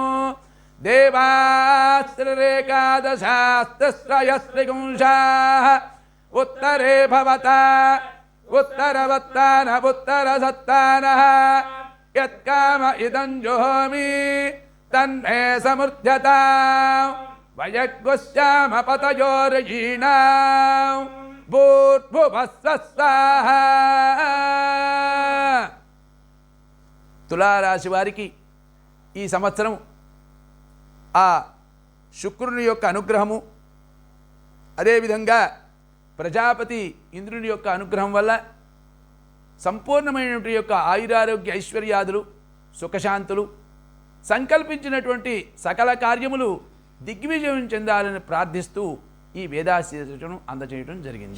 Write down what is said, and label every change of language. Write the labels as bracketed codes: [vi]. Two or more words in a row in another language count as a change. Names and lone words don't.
[sa] देवास्त्रिरेकादशास्त्रस्त्रयस्त्रिंशाः उत्तरे भवता उत्तरवत्तान उत्तरसत्तानः यत्काम इदं जुहोमि तन्मे समृध्यतां वयग्गुस्याम पतयोरयीणां भूर्भुवस्सः। [te] తులారాశి వారికి ఈ సంవత్సరం ఆ శుక్రుని యొక్క అనుగ్రహము, అదేవిధంగా ప్రజాపతి ఇంద్రుని యొక్క అనుగ్రహం వల్ల సంపూర్ణమైనటువంటి యొక్క ఆయురారోగ్య ఐశ్వర్యాదులు, సుఖశాంతులు, సంకల్పించినటువంటి సకల కార్యములు దిగ్విజయం చెందాలని ప్రార్థిస్తూ ఈ వేదాశీర్షను అందజేయడం జరిగింది.